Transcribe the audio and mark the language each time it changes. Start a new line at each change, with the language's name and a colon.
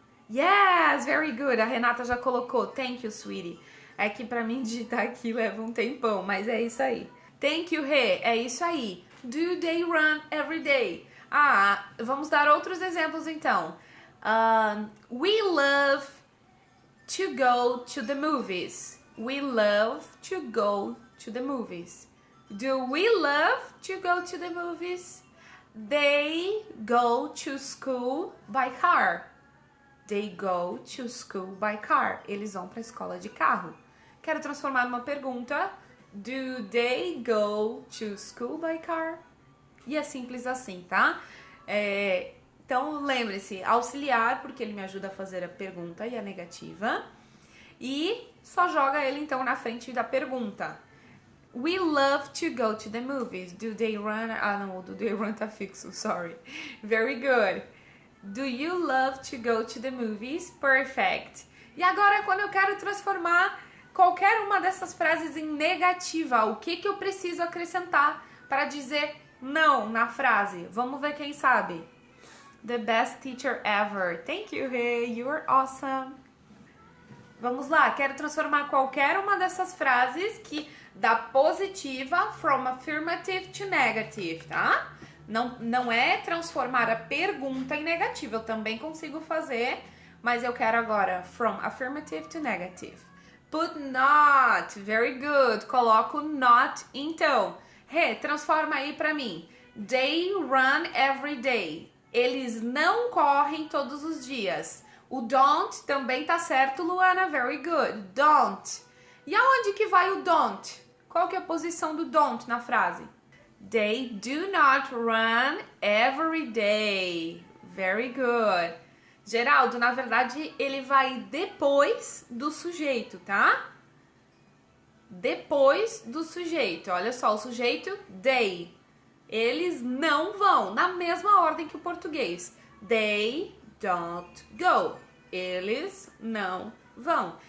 English: Yes, very good.
Portuguese: A Renata já colocou.
English: Thank you, sweetie.
Portuguese: É que pra mim digitar aqui leva um tempão, mas é isso aí.
English: Thank you,
Portuguese: Rê. É isso aí.
English: Do they run every day?
Portuguese: Ah, vamos dar outros exemplos então.
English: We love to go to the movies. We love to go to the movies. Do we love to go to the movies? They go to school by car. They go to school by car.
Portuguese: Eles vão para a escola de carro. Quero transformar numa pergunta.
English: Do they go to school by car?
Portuguese: E é simples assim, tá? Então, lembre-se, auxiliar, porque ele me ajuda a fazer a pergunta e a negativa. E só joga ele, então, na frente da pergunta.
English: We love to go to the movies. Do they run?
Portuguese: Ah, não,
English: do they run
Portuguese: tá fixo,
English: sorry. Very good. Do you love to go to the movies? Perfect.
Portuguese: E agora, quando eu quero transformar qualquer uma dessas frases em negativa, o que eu preciso acrescentar para dizer não na frase? Vamos ver quem sabe.
English: The best teacher ever. Thank you, Hey. You are awesome.
Portuguese: Vamos lá, quero transformar qualquer uma dessas frases que dá positiva
English: from affirmative to negative,
Portuguese: tá? Não é transformar a pergunta em negativa, eu também consigo fazer, mas eu quero agora
English: from affirmative to negative. Put not, very good,
Portuguese: coloco
English: not então.
Portuguese: Transforma aí pra mim.
English: They run every day.
Portuguese: Eles não correm todos os dias. O don't também tá certo, Luana,
English: very good.
Portuguese: Don't. E aonde que vai o don't? Qual que é a posição do don't na frase?
English: They do not run every day. Very good.
Portuguese: Geraldo, na verdade, ele vai depois do sujeito, tá? Depois do sujeito. Olha só, o sujeito, they. Eles não vão, na mesma ordem que o português.
English: They don't go.
Portuguese: Eles não vão.